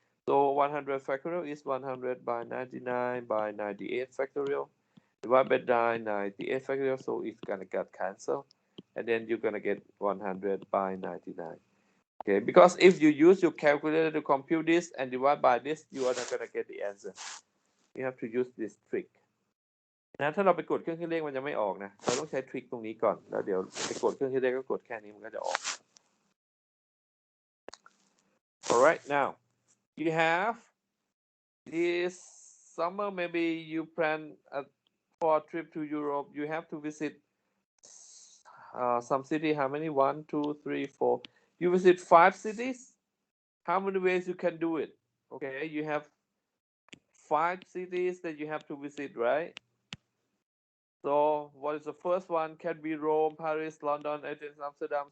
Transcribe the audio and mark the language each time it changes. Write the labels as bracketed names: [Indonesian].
[English] So 100 factorial is 100 by 99 by 98 factorial. Divide by 98 factorial, so it's gonna get cancelled, and then you're gonna get 100 by 99. Okay, because if you use your calculator to compute this and divide by this, you are not gonna get the answer. You have to use this trick [Thai] นะถ้าเราไปกดเครื่องคิดเลขมันจะไม่ออกนะเราต้องใช้ทริคตรงนี้ก่อนแล้วเดี๋ยวไปกดเครื่องคิดเลขก็กดแค่นี้มันก็จะออก [English] Alright, now you have this summer, maybe you plan for a trip to Europe. You have to visit some city. How many? 1, 2, 3, 4. You visit 5 cities. How many ways you can do it? Okay, you have 5 cities that you have to visit, right? So what is the first one? Can be Rome, Paris, London, Athens, Amsterdam.